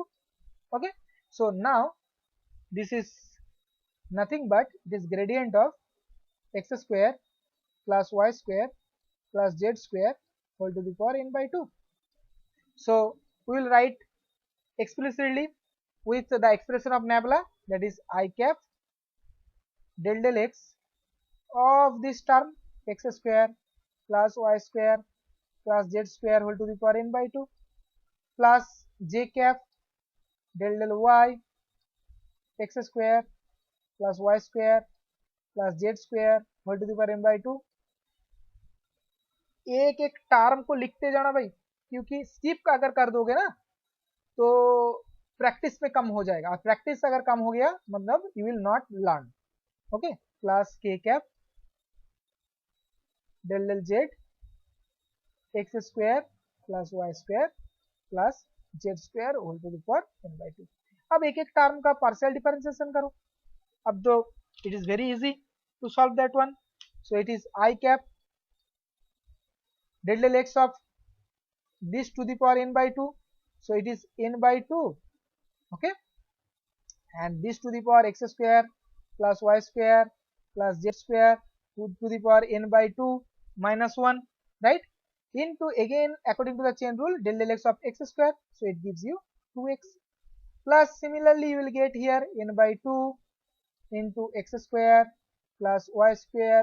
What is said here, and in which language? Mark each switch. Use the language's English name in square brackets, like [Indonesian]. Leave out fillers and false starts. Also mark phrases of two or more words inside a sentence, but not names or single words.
[English] Okay, so now this is nothing but this gradient of x square plus y square plus z square whole to the power n by 2. So we will write explicitly with the expression of nabla, that is I cap del del x of this term x square plus y square plus z square whole to the power n by 2 plus j cap del del y x square plus y square plus z square whole to the power n by 2. [Hindi] एक एक टर्म को लिखते जाना भाई, क्योंकि स्किप अगर कर दोगे ना तो प्रैक्टिस पे कम हो जाएगा, और प्रैक्टिस अगर कम हो गया मतलब [English] you will not learn. Okay, plus k cap del del z x square plus y square plus z square whole to the power n by 2. [Hindi] अब एक एक टर्म का [English] partial differentiation [Hindi] करो. अब तो [English] it is very easy to solve that one. so it is I cap del del x of this to the power n by 2, so it is n by 2. Okay, and this to the power x square plus y square plus z square to the power n by 2 minus 1, right, into again according to the chain rule del del x of x square, so it gives you 2x plus similarly you will get here n by 2 into x square plus y square.